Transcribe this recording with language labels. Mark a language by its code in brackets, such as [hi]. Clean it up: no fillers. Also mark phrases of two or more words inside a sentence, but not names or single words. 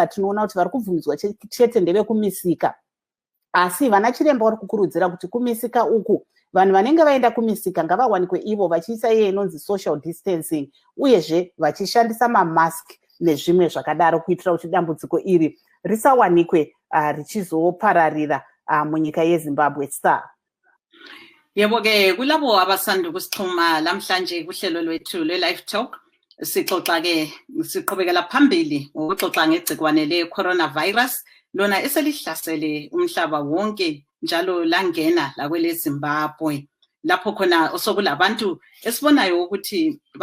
[sn] Tinoona kuti vari kubvumidzwa chete ndevekumisika, asi vana chiremba vari kukurudzira kuti kumisika uku vanhu vanenge vaenda kumisika ngavawanikwe ivo vachiisa iye inonzi [en] social distancing, [sn] uyezve vachishandisa mamask nezvimwe zvakadaro, kuitira kuti dambudziko iri risawanikwe richizopararira munyika yeZimbabwe. Star. [nd] Yebo-ke kulabo abasanda ukusixhuma lamhlanje kuhlelo lwethu lwe-Livetalk, sixoxa-ke siqhubekela phambili ngokuxoxa ngegcikwane le-coronavirus lona eselihlasele umhlaba wonke njalo langena lakwele Zimbabwe, lapho khona osokulabantu esibonayo ukuthi